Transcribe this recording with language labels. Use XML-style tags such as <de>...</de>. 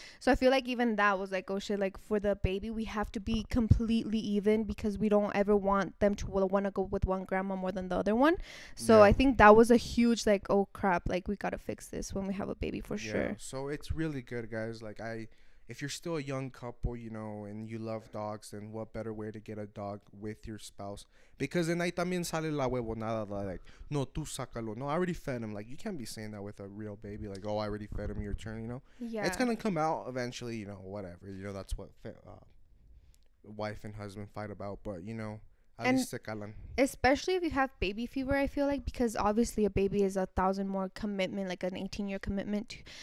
<en>So I feel like even that was like, oh shit, like for the baby we have to be completely even, because we don't ever want them to want to go with one grandma more than the other one. So I think that was a huge like, oh crap, like we gotta fix this when we have a baby for sure. So it's really good, guys. Like if you're still a young couple, you know, and you love dogs, then what better way to get a dog with your spouse? Because</en> <es>en ahí también sale la huevonada, like, no, tú sácalo.</es> <en>No, I already fed him. Like, you can't be saying that with a real baby. Like, oh, I already fed him, your turn, you know? Yeah. It's going to come out eventually, you know, whatever. You know, that's what wife and husband fight about. But, you know, at least</en> <es>se calan.</es> <en>Especially if you have baby fever, I feel like, because obviously a baby is 1,000 more commitment, like an 18-year commitment.</en>